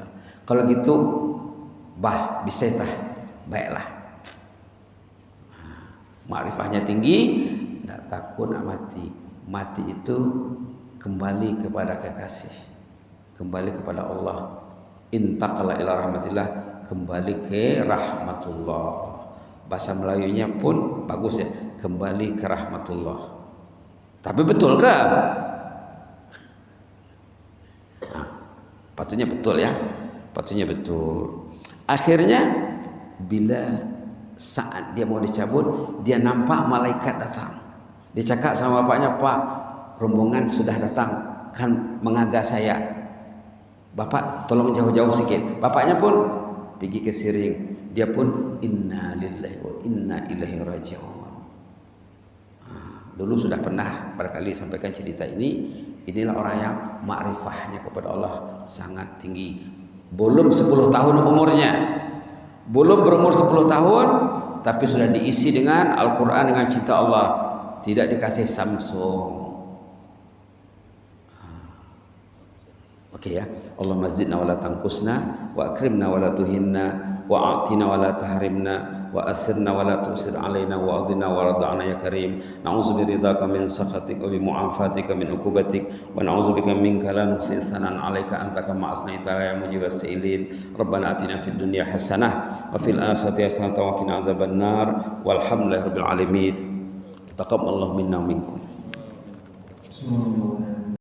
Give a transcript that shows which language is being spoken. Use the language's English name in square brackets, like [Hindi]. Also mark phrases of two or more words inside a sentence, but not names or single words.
[Malay] Kalau gitu, bisa tah, baiklah. Makrifahnya tinggi, tidak takut nak mati. Mati itu kembali kepada kekasih, kembali kepada Allah. [Arabic] انتقل إلى رحمة الله, [Malay] kembali ke rahmatullah. Bahasa Melayunya pun bagus ya, kembali ke rahmatullah. Tapi betulkah? Patutnya betul ya, patutnya betul. Akhirnya bila saat dia mau dicabut, dia nampak malaikat datang. Dia cakap sama bapaknya, "Pak, rombongan sudah datang, kan mengagas saya. Bapak tolong jauh-jauh sikit." Bapaknya pun pergi ke siring. Dia pun [Arabic] إنا لله وإنا إليه راجعون. [Malay] Dulu sudah pernah barangkali sampaikan cerita ini. Inilah orang yang makrifahnya kepada Allah sangat tinggi. Belum 10 tahun umurnya, belum berumur 10 tahun, tapi sudah diisi dengan Al-Quran, dengan cinta Allah. Tidak dikasih Samsung. Oke ya. [Arabic] اللهم زدنا ولا تنقصنا، وأكرمنا ولا تهنا، وأعطنا ولا تحرمنا، وآثرنا ولا تؤثر علينا، وأرضنا وارض عنا يا كريم. نعوذ برضاك من سخطك وبمعافاتك من عقوبتك، ونعوذ بك منك لا نحصي ثناء عليك أنت كما أثنيت يا مجيب السائلين. ربنا آتنا في الدنيا حسنة وفي الآخرة حسنة وقنا عذاب النار. والحمد لله رب العالمين. تقبل الله منا ومنكم.